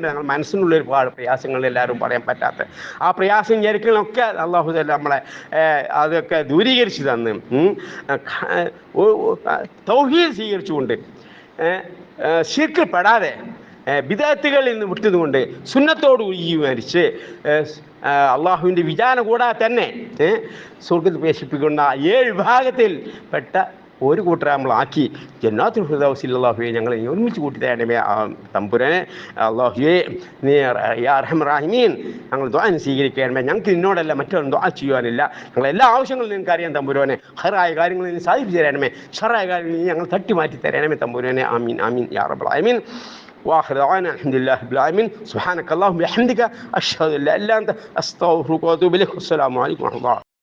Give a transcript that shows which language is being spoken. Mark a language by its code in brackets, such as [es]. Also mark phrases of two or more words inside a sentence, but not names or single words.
[ml] ഞങ്ങൾ മനസ്സിനുള്ള ഒരുപാട് പ്രയാസങ്ങൾ എല്ലാവരും പറയാൻ പറ്റാത്ത ആ പ്രയാസം ഞെരുക്കളൊക്കെ [ar] الله تعالى [ml] നമ്മളെ അതൊക്കെ ദൂരീകരിച്ച് തന്ന് തൗഹീദ് സ്വീകരിച്ചുകൊണ്ട് ശിർക്ക് പെടാതെ ബിദഅത്തുകളിൽ നിന്ന് വിട്ടതുകൊണ്ട് സുന്നത്തോട് മരിച്ച് അള്ളാഹുവിൻ്റെ വിചാരണ കൂടാതെ തന്നെ സ്വർഗ്ഗത്തിൽ പ്രവേശിപ്പിക്കുന്ന 7 വിഭാഗത്തിൽ പെട്ട ഒരു കൂട്ടരെ നമ്മളാക്കി ജന്നാത്തുൽ ഫിർദൗസിൽ അല്ലാഹുവേ ഞങ്ങളെ ഒരുമിച്ച് കൂട്ടി തരണമേ തമ്പുരാനെ. അല്ലാഹുവേ നീ [ar] يا أرحم الراحمين [ml] ഞങ്ങൾ ദുആ സ്വീകരിക്കണമേ. ഞങ്ങൾക്ക് നിന്നോടല്ല മറ്റൊന്നും ദുആ ചെയ്യാനില്ല. ഞങ്ങളെല്ലാ ആവശ്യങ്ങളും നിനക്കറിയാം തമ്പുരാനെ. ഖൈറായ കാര്യങ്ങൾ നീ സാധിച്ചു തരണമേ, ഷർറായ കാര്യങ്ങൾ നീ ഞങ്ങൾ തട്ടി മാറ്റി തരണമേ തമ്പുരാനെ. [ar] آمين آمين يا رب العالمين. واخر دعوانا الحمد لله رب العالمين. سبحانك اللهم وبحمدك اشهد ان لا اله الا انت استغفرك واتوب اليك. والسلام عليكم ورحمه الله.